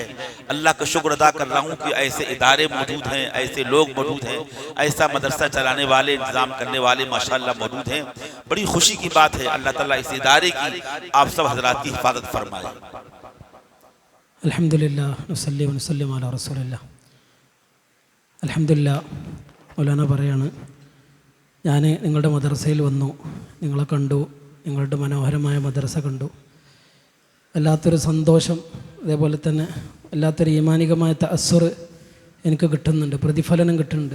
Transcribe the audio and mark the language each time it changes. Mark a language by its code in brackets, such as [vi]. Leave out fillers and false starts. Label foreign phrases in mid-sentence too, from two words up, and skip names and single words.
[ur] اللہ کا شکر ادا کر رہا ہوں کہ ایسے ادارے موجود ہیں، ایسے لوگ موجود ہیں، ایسا مدرسہ چلانے والے، انتظام کرنے والے ماشاءاللہ موجود ہیں۔ بڑی خوشی کی بات ہے، اللہ تعالیٰ اس ادارے کی آپ سب حضرات کی حفاظت فرمائے۔ [ar] الحمدللہ نصلی و نسلم علی رسول اللہ۔ [ml] الحمدللہ മൗലാന പറയാണ്, ഞാൻ നിങ്ങളുടെ മദ്രസയിൽ വന്നു, നിങ്ങളെ കണ്ടു, നിങ്ങളുടെ മനോഹരമായ മദ്രസ കണ്ടു, വല്ലാത്തൊരു സന്തോഷം, അതേപോലെ തന്നെ വല്ലാത്തൊരു ഈമാനികമായ തഅസ്സുർ എനിക്ക് കിട്ടുന്നുണ്ട്, പ്രതിഫലനം കിട്ടുന്നുണ്ട്.